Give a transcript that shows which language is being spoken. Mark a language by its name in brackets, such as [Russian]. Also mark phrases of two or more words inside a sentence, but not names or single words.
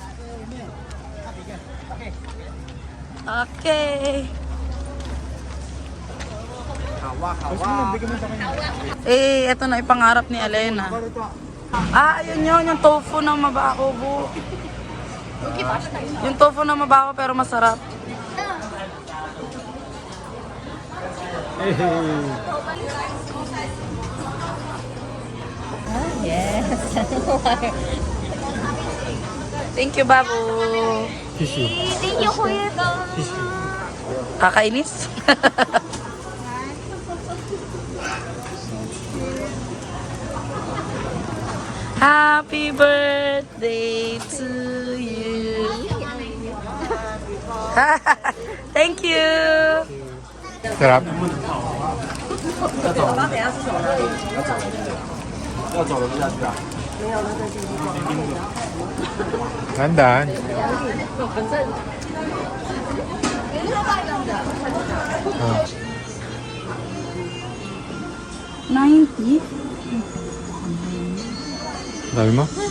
[Filipino] Okay. Eto na ipangarap ni Elena. Ayun yun, yung tofu na mabaho, bu. Yung tofu na mabaho pero masarap. Yes. [English] Thank you, Babu. Tissue. Thank you, Kuya Dong. Kakainis? Happy birthday to you. Thank you. [Filipino] Sarap. [Chinese] 要走了不下去啊？ [Filipino] Tandaan. Oh. 90? Dami mo?